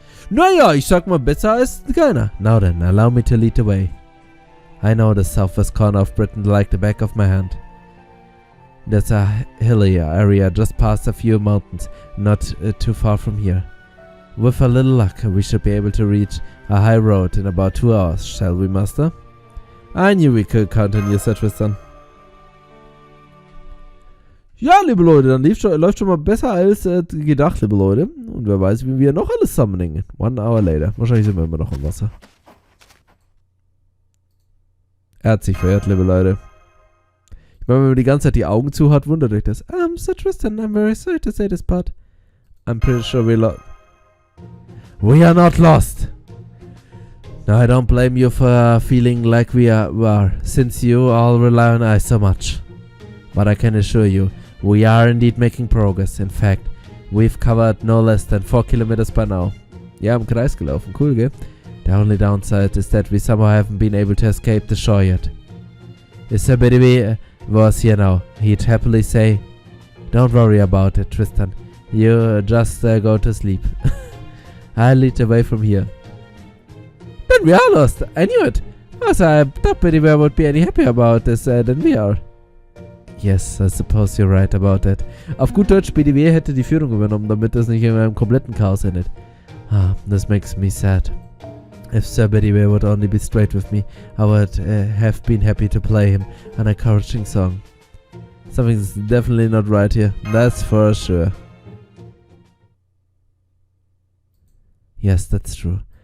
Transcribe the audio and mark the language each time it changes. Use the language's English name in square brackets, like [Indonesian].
[German] Naja, ich sag mal, besser als keiner. [English] Now then, allow me to lead the way. I know the southwest corner of Britain like the back of my hand. There's a hilly area just past a few mountains, not too far from here. With a little luck, we should be able to reach a high road in about 2 hours, shall we, Master? I knew we could count on you, Sir Tristan. [German] Ja, liebe Leute, dann läuft schon mal besser als gedacht, liebe Leute. Und wer weiß, wie wir noch alles summoningen. [English] 1 hour later. [German] Wahrscheinlich sind wir immer noch im Wasser. Er hat sich verirrt, liebe Leute. Ich meine, wenn man die ganze Zeit die Augen zu hat, wundert euch das. [English] Sir Tristan, I'm very sorry to say this, but I'm pretty sure we're lost. We are not lost. No, I don't blame you for feeling like we are, since you all rely on us so much. But I can assure you, we are indeed making progress. In fact, we've covered no less than 4 kilometers by now. [German] Ja, im Kreis gelaufen. Cool, gell? [English] The only downside is that we somehow haven't been able to escape the shore yet. If Sir Bedivere was here now, he'd happily say, "Don't worry about it, Tristan. You just go to sleep. I'll lead the way from here." Then we are lost. I knew it. Also, I thought Bedivere would be any happier about this than we are. Yes, I suppose you're right about that. [German] Auf gut Deutsch, BDW hätte die Führung übernommen, damit es nicht in einem kompletten Chaos endet. [English] This makes me sad. If Sir Bedivere would only be straight with me, I would have been happy to play him an encouraging song. Something's definitely not right here, that's for sure. Yes, that's true.